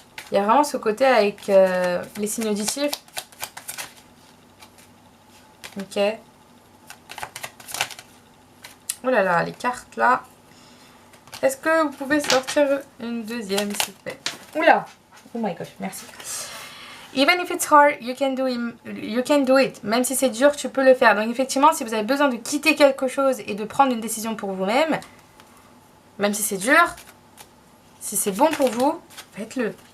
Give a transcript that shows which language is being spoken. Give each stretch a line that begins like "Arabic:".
French: Il y a vraiment ce côté avec les signes auditifs. Ok. Oh là là, les cartes là. Est-ce que vous pouvez sortir une deuxième, s'il vous plaît?
English: Oula! Oh my gosh,
French: merci.
English: Even if it's hard, you can do it.
French: Même si c'est dur, tu peux le faire. Donc effectivement, si vous avez besoin de quitter quelque chose et de prendre une décision pour vous-même, même si c'est dur, si c'est bon pour vous, faites-le.